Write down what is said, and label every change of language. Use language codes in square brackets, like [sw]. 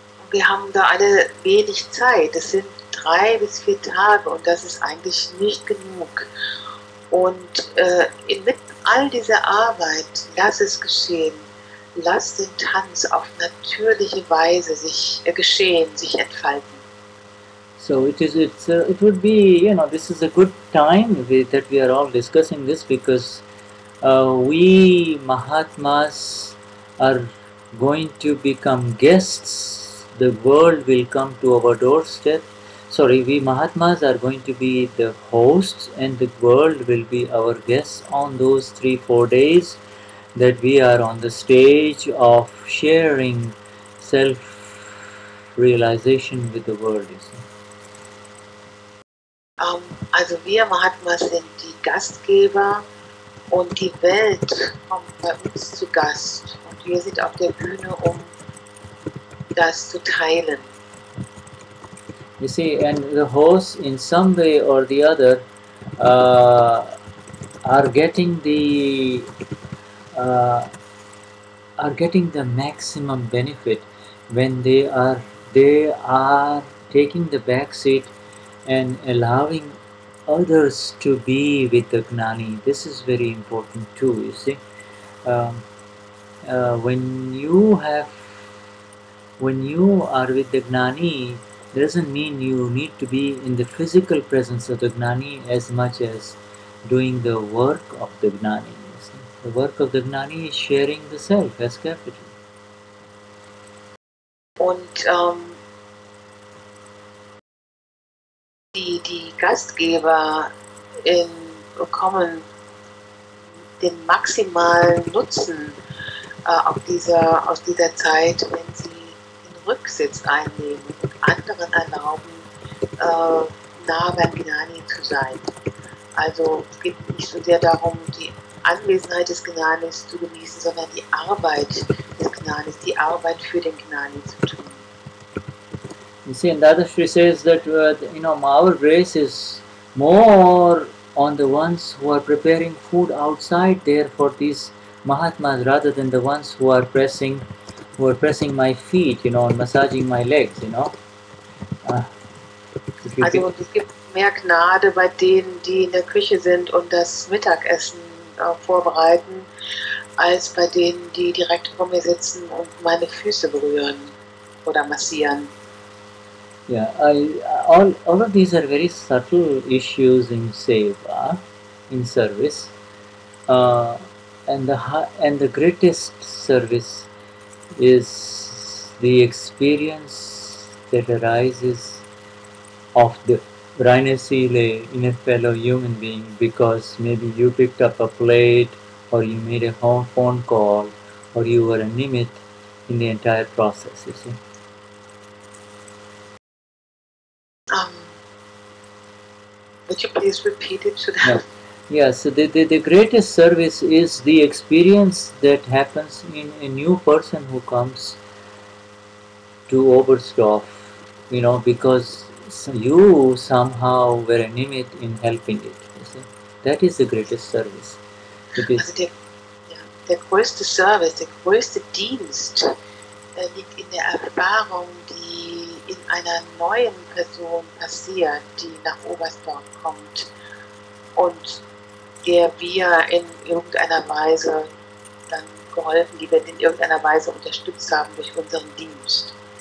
[de] Wir haben da alle wenig Zeit. Es sind 3 bis 4 Tage und das ist eigentlich nicht genug. Und inmitten all dieser Arbeit, lass es geschehen. Lass den Tanz auf natürliche Weise sich geschehen, sich entfalten. [en] So it would be, this is a good time that we are all discussing this, because we Mahatmas are going to become guests. The world will come to our doorstep. Sorry, we Mahatmas are going to be the hosts, and the world will be our guests on those 3-4 days that we are on the stage of sharing self-realization with the world. Also wir Mahatmas sind die Gastgeber und die Welt kommt bei uns zu Gast. Und wir sind auf der Bühne, um das zu teilen. You see, and the hosts in some way or the other are getting the maximum benefit when they are taking the back seat and allowing others to be with the Gnani. This is very important too, you see. When you are with the Gnani, doesn't mean you need to be in the physical presence of the Gnani as much as doing the work of the Gnani. You see. The work of the Gnani is sharing the self as capital. [de] Und die Gastgeber bekommen den maximalen Nutzen aus dieser Zeit, wenn sie den Rücksitz einnehmen und anderen erlauben, nah beim Gnani zu sein. Also es geht nicht so sehr darum, die Anwesenheit des Gnanis zu genießen, sondern die Arbeit des Gnanis, die Arbeit für den Gnani zu tun. [en] You see, and Dadashri says that our grace is more on the ones who are preparing food outside there for these Mahatmas rather than the ones who are pressing my feet, and massaging my legs, [de] Also es gibt mehr Gnade bei denen, die in der Küche sind und das Mittagessen vorbereiten, als bei denen, die direkt vor mir sitzen und meine Füße berühren oder massieren. [en] Yeah, all of these are very subtle issues in seva, in service, and the greatest service is the experience that arises of the Rhinocele in a fellow human being because maybe you picked up a plate or you made a phone call or you were a nimit in the entire process, you see. Would you please repeat it? Yeah, so the greatest service is the experience that happens in a new person who comes to Oberstdorf, because you somehow were a nimit in helping it. You see? That is the greatest service. It is. [de] Also der größte Service, der größte Dienst liegt in der Erfahrung, die in einer neuen Person passiert, die nach Oberstdorf kommt und der wir in irgendeiner Weise dann geholfen, die wir in irgendeiner Weise unterstützt haben durch unseren Dienst.